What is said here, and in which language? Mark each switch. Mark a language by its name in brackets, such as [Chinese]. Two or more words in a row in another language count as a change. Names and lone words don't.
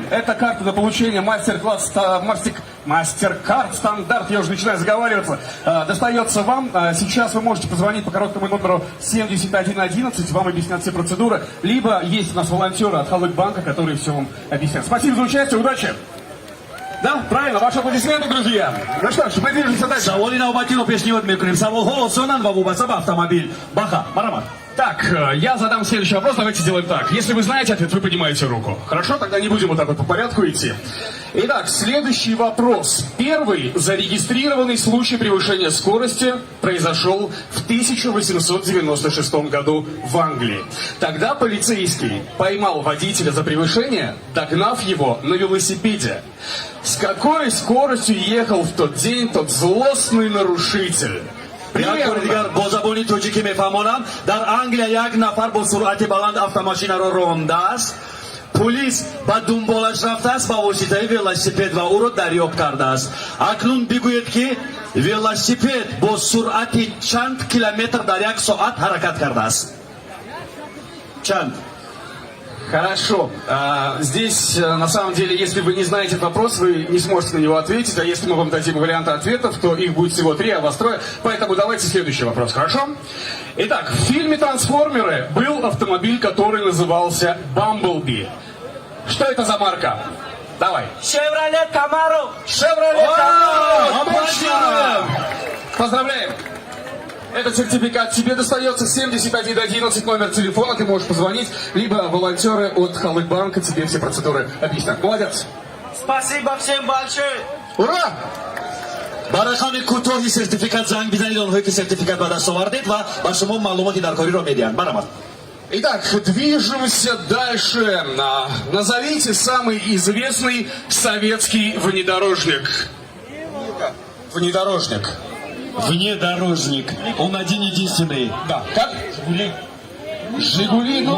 [Russian] Это карта на получение мастер-карт стандарт, я уже начинаю заговариваться, достается вам. Сейчас вы можете позвонить по короткому номеру 7111, вам объяснят все процедуры. Либо есть у нас волонтеры от Халык-банка, которые все вам объяснят. Спасибо за участие, удачи! Да, правильно, ваши аплодисменты, друзья. Ну что ж, мы движемся дальше. [Tajik] Саводи навбати но пешниот мекунем. Савол голосонан вабубасаба автомобиль. Баха, марhamat. [Russian] Так, я задам следующий вопрос, давайте сделаем так. Если вы знаете ответ, вы поднимаете руку. Хорошо, тогда не будем вот так вот по порядку идти. Итак, следующий вопрос. Первый зарегистрированный случай превышения скорости произошел в 1896 году в Англии. Тогда полицейский поймал водителя за превышение, догнав его на велосипеде. С какой скоростью ехал в тот день тот злостный нарушитель? [Tajik] як дигар бо забони тоҷикӣ мефаҳмонам, дар Англия як нафар бо суръати баланд автомошинаро рондааст. Полис ба дунболаш рафтааст ба воситаи велосипед ва ӯро дарёфт кардааст. Акнун бигӯед ки велосипед бо суръати чанд километр дар як соат ҳаракат кардааст? Чанд? [Russian] Хорошо. Здесь, на самом деле, если вы не знаете этот вопрос, вы не сможете на него ответить. А если мы вам дадим варианты ответов, то их будет всего 3, а вас 3. Поэтому давайте следующий вопрос, хорошо? Итак, в фильме «Трансформеры» был автомобиль, который назывался «Бамблби». Что это за марка? Давай. Шевроле Камаро. «Шевроле Камаро». Аплодируем! Поздравляем! Этот сертификат тебе достается, 7111 номер телефона, ты можешь позвонить, либо волонтеры от Халык-банка тебе все процедуры объяснят. Молодец! Спасибо всем большое. Ура! [Tajik] барои хами кӯтоҳи сертификат занг бизанед, онҳое ки сертификат ба даст овардед ва ба шумо маълумоти даркориро медиҳанд. Марамат. [Russian] Итак, движемся дальше. Назовите самый известный советский внедорожник. Внедорожник. Внедорожник. Он один единственный. Да. Как? Жигули. «Жигули». Ну,